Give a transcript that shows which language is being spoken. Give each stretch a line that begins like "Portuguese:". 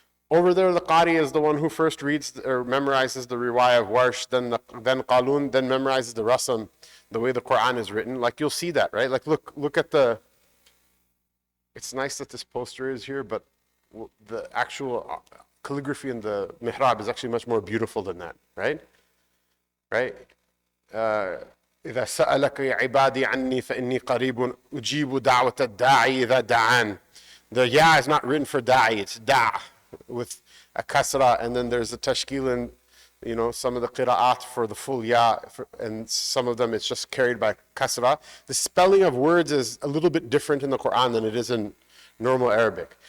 English: Over there, the qari is the one who first reads or memorizes the riwayah of Warsh, then Qalun, then memorizes the rasam, the way the Quran is written. You'll see that, right? Look at the... It's nice that this poster is here, but the actual calligraphy in the mihrab is actually much more beautiful than that, right? Right?
Arabic: إذا سألك عبادي عني فإني قريب أجيب دعوة الداعي إذا دعان.
English: The ya is not written for da'i, it's da' with a kasra, and then there's a tashkil in some of the qira'at for the full ya, and some of them it's just carried by kasra. The spelling of words is a little bit different in the Quran than it is in normal Arabic.